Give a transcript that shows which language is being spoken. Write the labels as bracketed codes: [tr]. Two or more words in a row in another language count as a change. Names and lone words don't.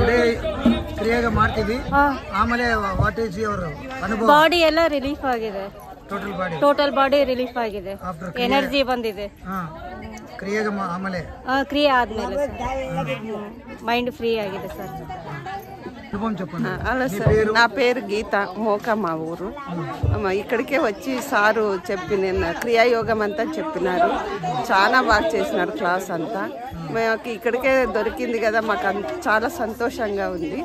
[kn] ಕ್ರಿಯೆಗೆ ಮಾಡ್ತೀವಿ, ಆಮೇಲೆ [en] what is your [kn] ಅನುಭವ? ಬಾಡಿ ಎಲ್ಲ ರಿಲೀಫ್ ಆಗಿದೆ, [en] total body relief [kn] ಆಗಿದೆ, ಎನರ್ಜಿ ಬಂದಿದೆ. ಕ್ರಿಯೆಗೆ ಆಮೇಲೆ ಕ್ರಿಯೆ ಆದ್ಮೇಲೆ [en] mind free [kn] ಆಗಿದೆ ಸರ್. [te] అలా సార్, నా పేరు గీత, మోక మా ఊరు. ఇక్కడికే వచ్చి సారు నిన్న క్రియాయోగం అంతా చెప్పినారు. చాలా బాగా చేసినారు క్లాస్ అంతా. మాకు ఇక్కడికే దొరికింది కదా, మాకు చాలా సంతోషంగా ఉంది.